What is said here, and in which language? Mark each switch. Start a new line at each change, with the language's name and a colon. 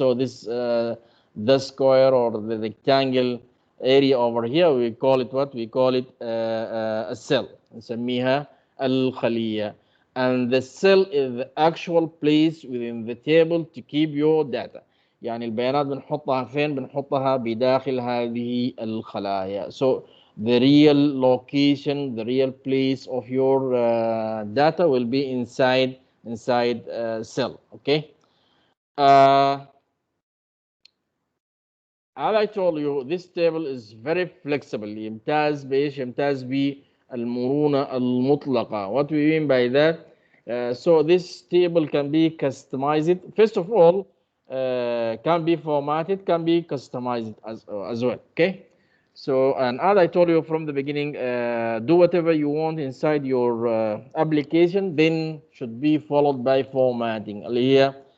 English: So this the square or the rectangle area over here, we call it what? We call it a cell.
Arabic: نسميها الخلية.
English: And the cell is the actual place within the table to keep your data.
Arabic: يعني البيانات بنحطها فين؟ بنحطها بداخل هذه الخلايا.
English: So the real location, the real place of your data will be inside cell. Okay. As I told you, this table is very flexible.
Arabic: يمتاز بإيش؟ يمتاز بالمرونة المطلقة.
English: What we mean by that? So this table can be customized. First of all, can be formatted, can be customized as well. Okay. So, and as I told you from the beginning, do whatever you want inside your application, then should be followed by formatting.
Arabic: اللي هي